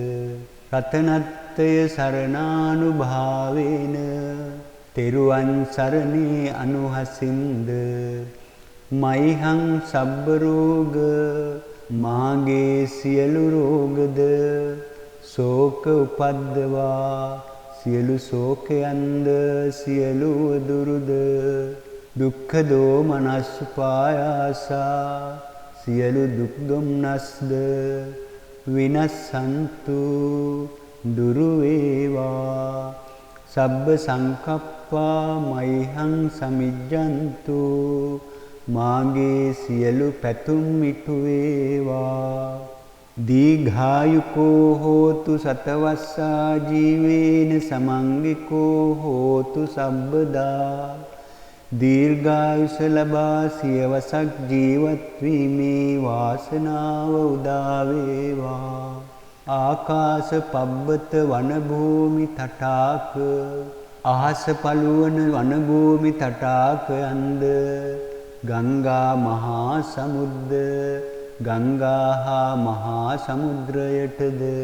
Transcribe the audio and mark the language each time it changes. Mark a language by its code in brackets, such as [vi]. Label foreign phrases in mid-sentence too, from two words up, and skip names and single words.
[pi] රතනත්තය සරණානුභාවේන [si] තෙරුවන් සරණේ අනුහසින්ද [pi] මයිහං සබ්බ රෝග [si] මාගේ සියලු රෝගද [pi] ශෝක උපද්දවා [si] සියලු ශෝකයන්ද සියලු දුරුද [pi] දුක්ඛ දෝමනස් පායාසා [si] සියලු දුක් දුම්නස්ද විනස්සන්තු දුරු වේවා [pi] සබ්බ සංකප්පා මයිහං සමිජ්ජන්තු [si] මාගේ සියලු පැතුම් ඉටු වේවා [pi] දීඝායුකෝ හෝතු සතවස්සා ජීවේන සමංගිකෝ හෝතු සබ්බදා දීර්ඝායුෂ [si] ලබා සියවසක් ජීවත් වීමේ වාසනාව උදා වේවා [pi] ආකාශ පබ්බත වන භූමි තටාක [si] අහස පළුවන වන භූමි තටාකයන්ද [pi] ගංගා මහා සමුද්ද [si] ගංගා හා මහා සමුද්‍රයටද